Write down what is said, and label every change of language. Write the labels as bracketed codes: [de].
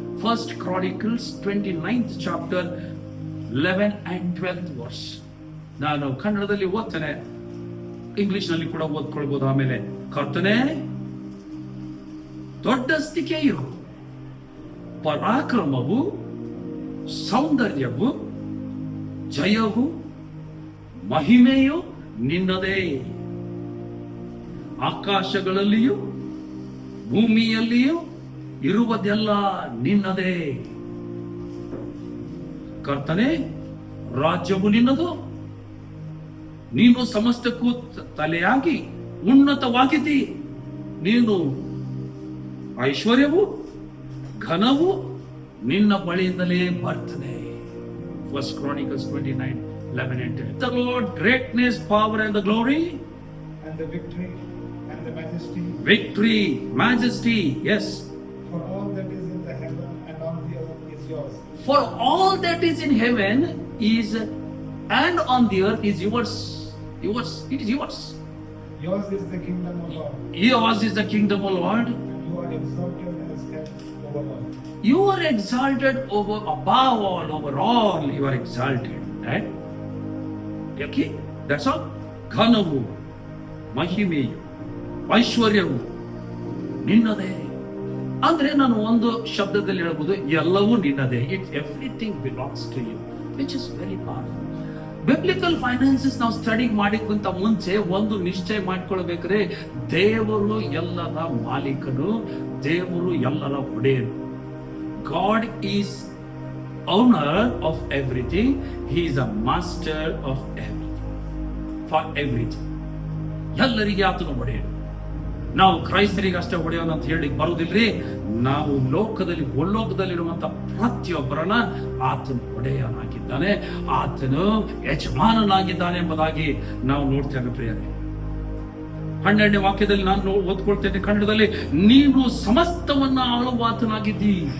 [en] 1 Chronicles 29th chapter 11 and 12th verse. [kn] ನಾನು ಕನ್ನಡದಲ್ಲಿ ಓದ್ತೇನೆ, English ನಲ್ಲಿ ಕೂಡ ಓದ್ಕೊಳ್ಬಹುದು. ಆಮೇಲೆ, ಕರ್ತನೇ ದೊಡ್ಡಸ್ತಿಕೆಯು, ಪರಾಕ್ರಮವು, ಸೌಂದರ್ಯವು, ಜಯವು, ಮಹಿಮೆಯು ನಿನ್ನದೇ. ಆಕಾಶಗಳಲ್ಲಿಯೂ ಭೂಮಿಯಲ್ಲಿಯೂ ಇರುವುದೆಲ್ಲ ನಿನ್ನದೇ. ಕರ್ತನೇ, ರಾಜ್ಯವು ನಿನ್ನದು, ನೀನು ಸಮಸ್ತಕ್ಕೂ ತಲೆಯಾಗಿ ಉನ್ನತವಾಗಿದ್ದಿ. ನೀನು ಐಶ್ವರ್ಯವು ಘನವು ನಿನ್ನ ಬಳಿಯಿಂದಲೇ ಬರ್ತದೆ. [en] 1 Chronicles 29:11-12. The Lord greatness, power and the glory and the victory and the majesty. Victory, majesty, yes. For all that is in the heaven and on the earth is yours. For all that is in heaven is and on the earth is yours. Yours, it is yours. Yours is the kingdom of God. Yours is the kingdom of Lord. You are exalted as head over all. You are exalted over, above all, over all. You are exalted, right? Okay, that's all. [kn] ಘನವು, ಮಹಿಮೆಯು, ಐಶ್ವರ್ಯವು ನಿನ್ನದೇ. ಅಂದ್ರೆ ನಾನು ಒಂದು ಶಬ್ದದಲ್ಲಿ ಹೇಳ್ಬೋದು, ಎಲ್ಲವೂ ನಿನ್ನದೇ. [en] It everything belongs to you, which is very powerful. [kn] Biblical finances ನಾವು study ಮಾಡಿಕ್ಕಿಂತ ಮುಂಚೆ ಒಂದು ನಿಶ್ಚಯ ಮಾಡ್ಕೊಳ್ಬೇಕ್ರೆ, ದೇವರು ಎಲ್ಲರ ಮಾಲೀಕನು, ದೇವರು ಎಲ್ಲರ ಒಡೆಯನು. [en] God is owner of everything. He is a master of everything. For everything. [kn] ಎಲ್ಲರಿಗೆ ಆತನು ಒಡೆಯನು. ನಾವು ಕ್ರೈಸ್ತರಿಗೆ ಅಷ್ಟೇ ಹೊಡೆಯೋಣ ಅಂತ ಹೇಳಿ ಬರುವುದಿಲ್ರಿ. ನಾವು ಲೋಕದಲ್ಲಿ ಭೂಲೋಕದಲ್ಲಿರುವಂತ ಪ್ರತಿಯೊಬ್ಬರನ್ನ ಆತನು ಒಡೆಯನಾಗಿದ್ದಾನೆ, ಆತನು ಯಜಮಾನನಾಗಿದ್ದಾನೆ ಎಂಬುದಾಗಿ ನಾವು ನೋಡ್ತೇವೆ ಪ್ರಿಯರೇ. 12ನೇ ವಾಕ್ಯದಲ್ಲಿ ನಾನು ಓದ್ಕೊಳ್ತೇನೆ ಕನ್ನಡದಲ್ಲಿ, ನೀನು ಸಮಸ್ತವನ್ನ ಆಳುವ ಆತನಾಗಿದ್ದೀ.